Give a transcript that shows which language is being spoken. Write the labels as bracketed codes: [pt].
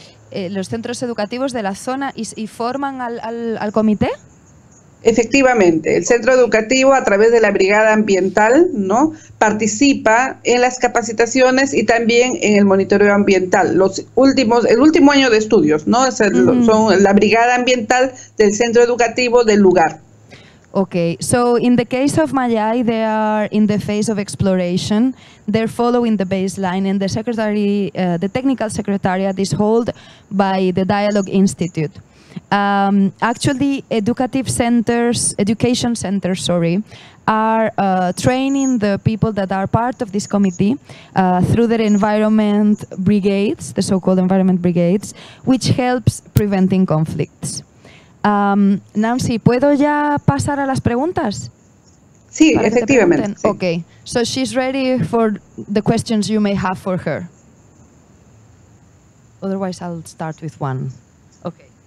[es] ¿Los centros educativos de la zona y forman al comité? Efectivamente, el centro educativo a través de la brigada ambiental, ¿no?, participa en las capacitaciones y también en el monitoreo ambiental. El último año de estudios, ¿no? Son la brigada ambiental del centro educativo del lugar. [en] Okay, so in the case of Mayay, they are in the phase of exploration. They're following the baseline, and the technical secretariat is held by the Dialogue Institute. Actually, education centers, are training the people that are part of this committee through their environment brigades, the so-called environment brigades, which helps preventing conflicts. [es] Nancy, ¿puedo ya pasar a las preguntas? Sí, efectivamente. Sí. [en] Okay, so she's ready for the questions you may have for her. Otherwise, I'll start with one. Okay.